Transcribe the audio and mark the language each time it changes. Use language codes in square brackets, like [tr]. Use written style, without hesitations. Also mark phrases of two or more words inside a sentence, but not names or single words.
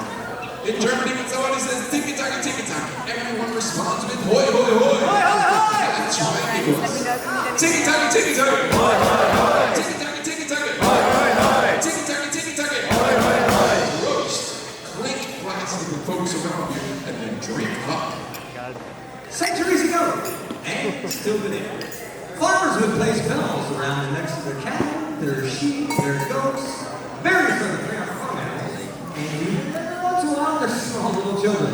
[en] In Germany, when somebody says tiki-taka, tiki-taka, everyone responds with hoi, hoi, hoi. That's right, Nicholas. Tiki-taka, tiki-taka. Hoi, hoi, hoi. Tiki-taka, tiki-taka. Hoi, hoi, hoi. Tiki-taka, tiki-taka. Hoi, hoi, hoi. Roast. Clink glasses with the folks around you, and then drink up. Centuries ago, and still today, farmers would place bells around the necks of their cattle, their sheep, their goats, various other farm animals, and every once in a while their small little children.